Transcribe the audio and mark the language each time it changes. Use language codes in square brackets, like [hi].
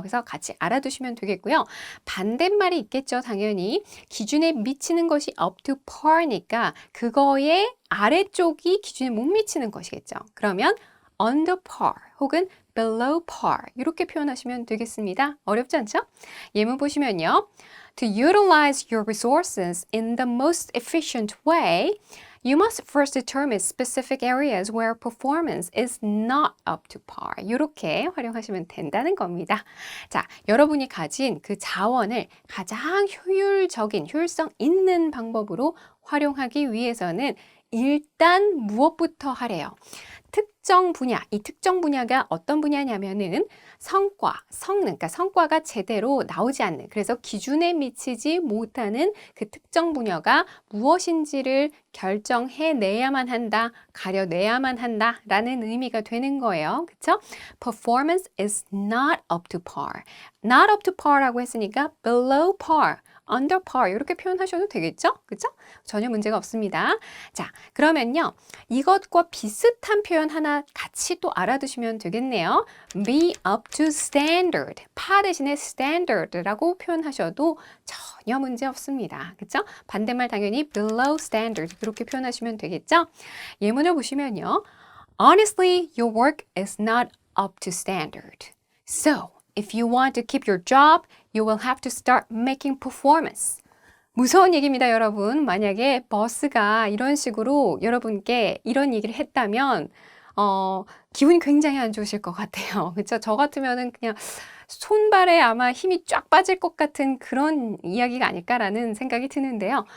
[ko] 그래서 같이 알아두시면 되겠고요. 반대말이 있겠죠. 당연히 기준에 미치는 것이 up to par니까 그거의 아래쪽이 기준에 못 미치는 것이겠죠. 그러면 under par 혹은 below par 이렇게 표현하시면 되겠습니다. 어렵지 않죠? [en] 예문 보시면요. To utilize your resources in the most efficient way, You must first determine specific areas where performance is not up to par. [ko] 이렇게 활용하시면 된다는 겁니다. 자, 여러분이 가진 그 자원을 가장 효율적인, 효율성 있는 방법으로 활용하기 위해서는 일단 무엇부터 하래요? 특정 분야, 이 특정 분야가 어떤 분야냐면은 성능, 그러니까 성과가 제대로 나오지 않는, 그래서 기준에 미치지 못하는 그 특정 분야가 무엇인지를 결정해내야만 한다, 가려내야만 한다라는 의미가 되는 거예요. 그쵸? [en] Performance is not up to par. Not up to par [ko] 라고 했으니까 [en] below par, under par [ko] 이렇게 표현하셔도 되겠죠? 그쵸? 전혀 문제가 없습니다. 자, 그러면요. 이것과 비슷한 표현 하나 같이 또 알아두시면 되겠네요. [en] Be up to standard. [ko] par 대신에 standard라고 표현하셔도 전혀 문제 없습니다. 그쵸? 반대말 당연히 below standard 이렇게 표현하시면 되겠죠? 예문을 보시면요. [en] Honestly, your work is not up to standard. So, if you want to keep your job, you will have to start making performance. [ko] 무서운 얘기입니다, 여러분. 만약에 버스가 이런 식으로 여러분께 이런 얘기를 했다면 기분이 굉장히 안 좋으실 것 같아요. 그렇죠? 저 같으면은 그냥 손발에 아마 힘이 쫙 빠질 것 같은 그런 이야기가 아닐까라는 생각이 드는데요.